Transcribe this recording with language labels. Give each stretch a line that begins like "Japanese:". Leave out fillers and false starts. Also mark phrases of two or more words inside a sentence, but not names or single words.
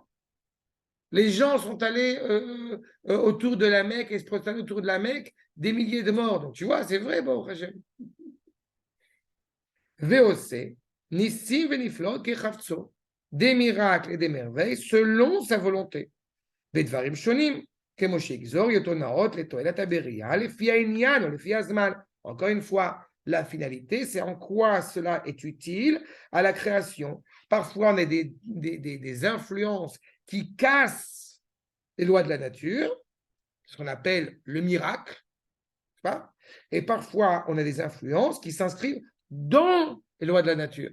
French: Les gens sont allés autour de la Mecque et se prosterner autour de la Mecque, des milliers de morts. Donc tu vois, c'est vrai, bon, Hachem. VOC,
Hebrew: ניסים ונפלאות כחפצו,
French: des miracles et des merveilles selon sa volonté.
Hebrew: ודברים שונים, כמו שיגזור אותו נאות לתועלת הבריאה, לפי העניין ou לפי הזמן.
French: Encore une fois, la finalité, c'est en quoi cela est utile à la création. Parfois, on a des influences qui cassent les lois de la nature, ce qu'on appelle le miracle, pas? Et parfois, on a des influences qui s'inscrivent dans les lois de la nature.